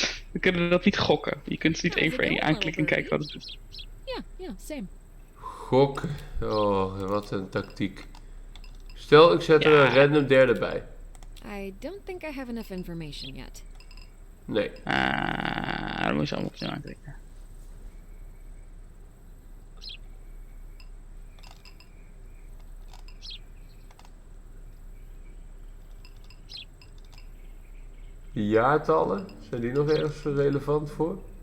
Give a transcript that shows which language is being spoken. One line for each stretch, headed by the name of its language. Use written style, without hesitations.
Dutch: We kunnen dat niet gokken. Je kunt het niet één voor één aanklikken en kijken wat het doet.
English: Yeah, same.
Dutch: Gokken. Oh, wat een tactiek. Stel, ik zet er een random derde bij.
English: I don't think I have enough information yet.
Dutch: Nee. Dan moet je allemaal opnieuw aanklikken. Die jaartallen, zijn die nog ergens relevant voor?